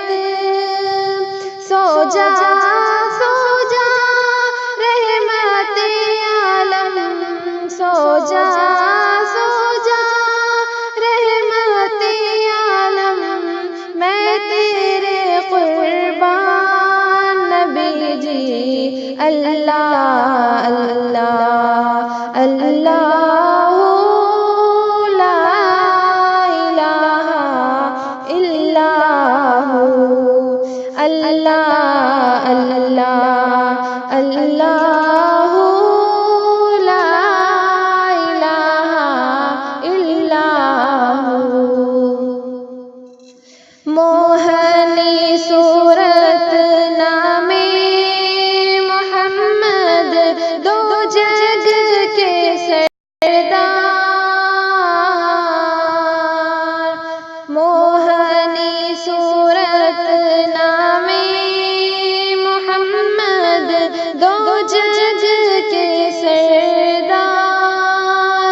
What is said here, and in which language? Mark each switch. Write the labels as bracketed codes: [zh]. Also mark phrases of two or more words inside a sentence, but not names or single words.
[ur] سو جا سو جا رحمت عالم، سو جا رحمت عالم، میں تیرے قربان نبی جی. [ar] الله الله الله لا إله إلا الله الله الله الله لا إله إلا الله. [ur] موہنی صورت نام محمد دو جگ کے سردار. موہنی صورت نام محمد دو جگ کے سردار.